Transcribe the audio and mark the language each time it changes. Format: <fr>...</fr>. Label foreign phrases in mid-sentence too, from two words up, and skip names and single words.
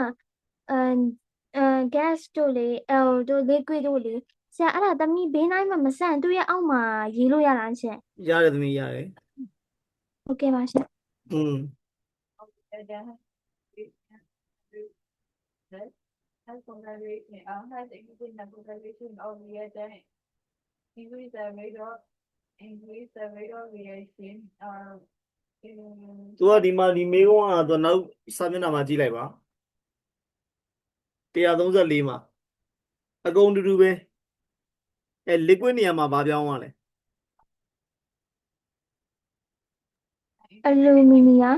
<my>gas တို့လေ L တို့ liquid တို့လေဆရာအဲ့ဒါသမီးဘေးနားမှာမဆန့်သူ့ရဲ့အောက်မှာရေးလို့ရလားရှင် ရတယ်သမီးရတယ် ဟုတ်ကဲ့ပါရှင် อืม</my> <en>has conservation has increased the conservation of reagent increase the rate of reaction</en> <my>သူကဒီမှာဒီမေးခွန်းကသူနောက်စာမျက်နှာမှာကြည့်လိုက်ပါ134မှာအကုန်တူတူပဲ liquid နေရာမှာဘာပြောင်းသွားလဲ အလူမီနီယံ</my>